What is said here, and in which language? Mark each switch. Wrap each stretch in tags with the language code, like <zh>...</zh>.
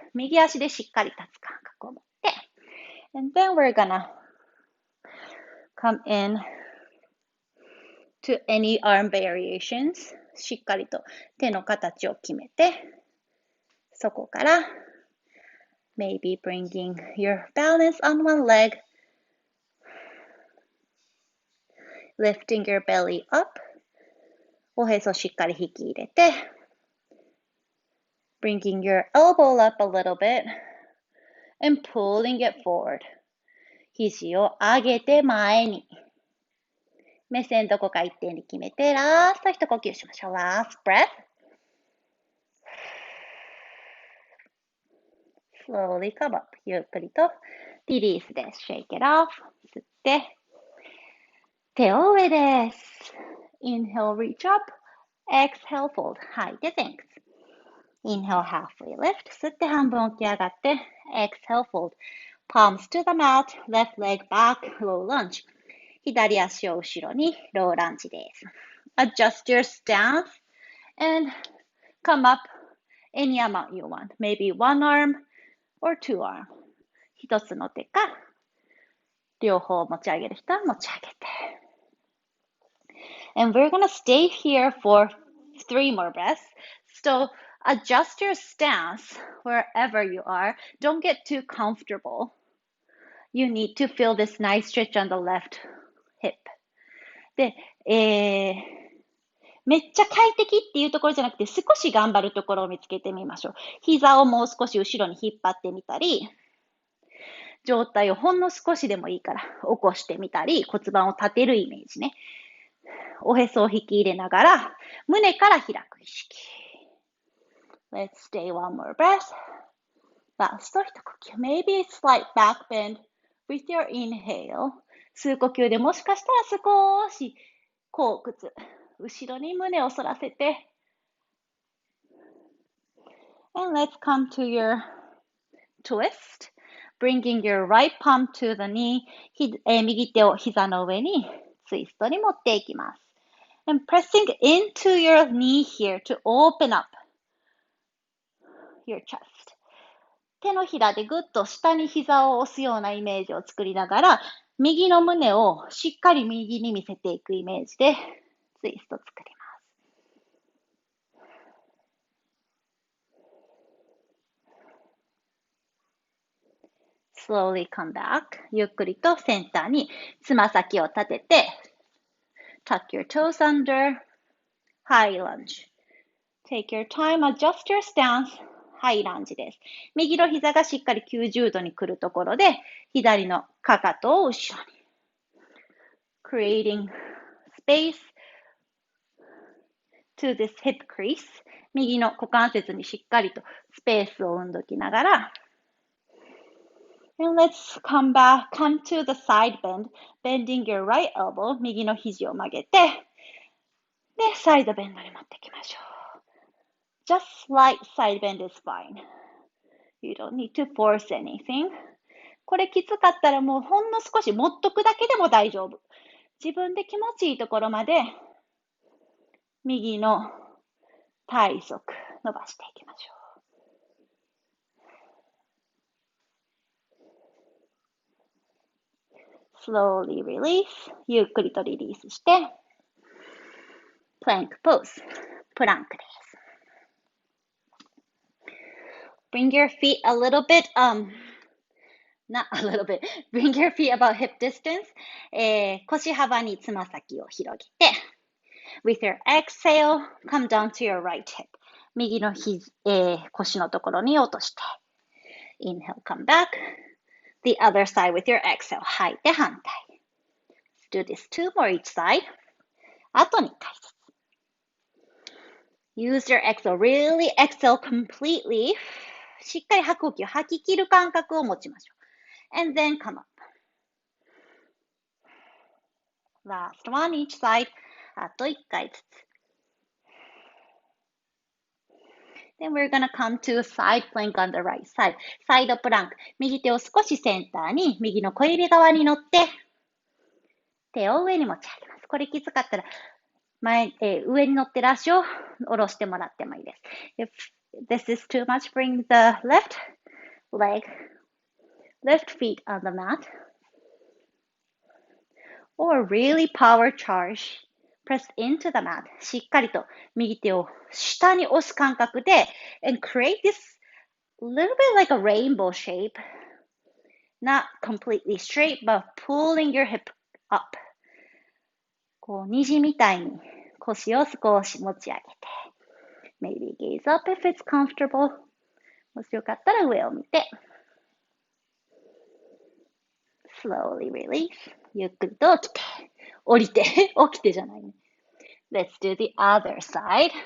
<ja>右足でしっかり立つ感覚を持って。</ja> <en>And then we're gonna come in to any arm variations.</en> <ja>しっかりと手の形を決めて、そこから</ja> <en>maybe bringing your balance on one leg, lifting your belly up,</en> <ja>おへそしっかり引き入れて、</ja> <en>bringing your elbow up a little bit and pulling it forward.</en> <ja>肘を上げて前に。目線どこか一点に決めて、ラスト一呼吸しましょう。</ja> <en>Last breath. Slowly come up.</en> <ja>ゆっくりとリリースです。</ja> <en>Shake it off.</en> <ja>吸って、手を上です。</ja> <en>Inhale, reach up. Exhale, fold.</en> <ja>吐いて、</ja> <en>thanks. Inhale, halfway lift.</en> <ja>吸って半分起き上がって、</ja> <en>Exhale, fold. Palms to the mat. Left leg back. Low lunge.</en> <ja>左足を後ろにローランジです。</ja> <en>Adjust your stance and come up any amount you want. Maybe one arm or two arm.</en> <ja>一つの手か、両方持ち上げる人は持ち上げて。</ja> <en>And we're going to stay here for 3 more breaths. So adjust your stance wherever you are. Don't get too comfortable. You need to feel this nice stretch on the left hip.</en> <ja>で、めっちゃ快適っていうところじゃなくて、少し頑張るところを見つけてみましょう。膝をもう少し後ろに引っ張ってみたり、上体をほんの少しでもいいから起こしてみたり、骨盤を立てるイメージね。おへそを引き入れながら、胸から開く意識。</ja> <en>Let's stay one more breath.</en> <ja>ラスト一呼吸。</ja> <en>Maybe a slight back bend with your inhale.</en> <ja>吸う呼吸でもしかしたら少し後屈。後ろに胸を反らせて。</ja> <en>And let's come to your twist. Bringing your right palm to the knee.</en> <ja>右手を膝の上にツイストに持っていきます。</ja> <en>And pressing into your knee here to open up your chest.</en> <ja>手のひらでぐっと下に膝を押すようなイメージを作りながら、右の胸をしっかり右に見せていくイメージでツイスト作ります。</ja> <en>Slowly come back.</en> <ja>ゆっくりとセンターにつま先を立てて、</ja> <en>tuck your toes under, high lunge. Take your time, adjust your stance, high lunge です。</en> <ja>右の膝がしっかり90度に来るところで、左のかかとを後ろに。</ja> <en>Creating space to this hip crease.</en> <ja>右の股関節にしっかりとスペースを生んどきながら、</ja> <en>And let's come to the side bend, bending your right elbow,</en> <ja>右の肘を曲げて、で、サイドベンドに持っていきましょう。</ja> <en>Just slight side bend is fine. You don't need to force anything.</en> <ja>これきつかったらもうほんの少し持っとくだけでも大丈夫。自分で気持ちいいところまで、右の体側伸ばしていきましょう。</ja> <en>Slowly release.</en> <ja>ゆっくりとリリースして、</ja> <en>plank pose.</en> <ja>プランクです。</ja> <en>Bring your feet a little bit, not a little bit. Bring your feet about hip distance.</en> <ja>腰幅につま先を広げて、</ja> <en>With your exhale, come down to your right hip.</en> <ja>右の腰のところに落として。</ja> <en>Inhale, come back.The other side with your exhale.</en> <ja>吐いて反対。</ja> <en>Do this 2 more each side.</en> <ja>あと2回ずつ。</ja> <en>Use your exhale. Really exhale completely.</en> <ja>しっかり吐く呼吸、吐き切る感覚を持ちましょう。</ja> <en>And then come up. Last one each side.</en> <ja>あと1回ずつ。</ja> <en>Then we're gonna come to side plank on the right side. サイドプランク。</en> <ja>右手を少しセンターに、右の小指側に乗って、手を上に持ち上げます。これきつかったら、上に乗ってる足を下ろしてもらってもいいです。</ja> <en>If this is too much, bring the left feet on the mat. or really power charge. Press into the mat.</en> <ja>しっかりと右手を下に押す感覚で</ja> <en>and create this little bit like a rainbow shape. Not completely straight, but pulling your hip up.</en> <ja>こう虹みたいに腰を少し持ち上げて</ja> <en>Maybe gaze up if it's comfortable.</en> <ja>もしよかったら上を見て</ja> <en>Slowly release.</en> <ja>ゆっくりと起きて降りて起きてじゃないね</ja> <en>Let's do the other side.</en>